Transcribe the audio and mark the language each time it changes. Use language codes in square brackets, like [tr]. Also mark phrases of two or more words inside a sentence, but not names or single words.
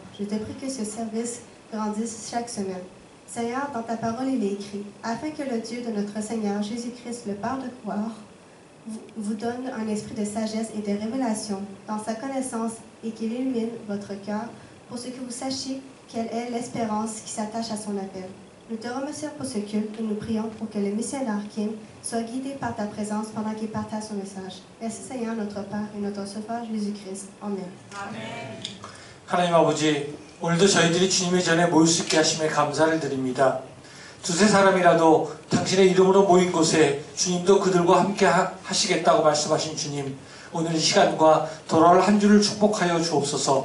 [fr] Je te prie que ce service grandisse chaque semaine. Seigneur, dans ta parole, il est écrit, afin que le Dieu de notre Seigneur Jésus-Christ, le Père de gloire, vous donne un esprit de sagesse et de révélation dans sa connaissance et qu'il illumine votre cœur pour ce que vous sachiez quelle est l'espérance qui s'attache à son appel. Nous te remercions pour ce culte et nous prions pour que le missionnaire Kim soit guidé par ta présence pendant qu'il partage son message. Merci Seigneur, notre Père et notre Sauveur Jésus-Christ. Amen. [ko] 하나님 아버지, 오늘도 저희들이 주님의 전에 모일 수 있게 하심에 감사를 드립니다. 두세 사람이라도 당신의 이름으로 모인 곳에 주님도 그들과 함께 하시겠다고 말씀하신 주님, 오늘 이 시간과 돌아올 한 주를 축복하여 주옵소서.